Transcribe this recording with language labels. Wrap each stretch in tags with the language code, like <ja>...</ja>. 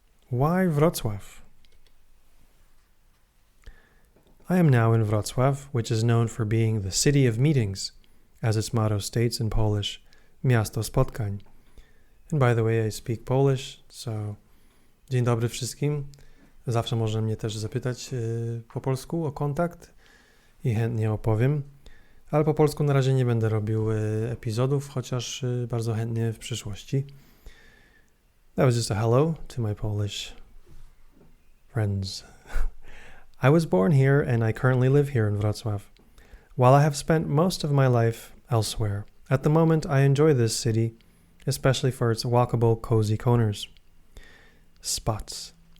<en>Why Wrocław? I am now in Wrocław, which is known for being the city of meetings, as its motto states in Polish, miasto spotkań. And by the way, I speak Polish, so</en> <pl>dzień dobry wszystkim. Zawsze można mnie też zapytać po polsku o kontakt i chętnie opowiem. Ale po polsku na razie nie będę robił epizodów, chociaż bardzo chętnie w przyszłości.</pl> <en>That was just a hello to my Polish friends. I was born here and I currently live here in Wrocław. While I have spent most of my life elsewhere, at the moment I enjoy this city, especially for its walkable, cozy corners. Spots.</en>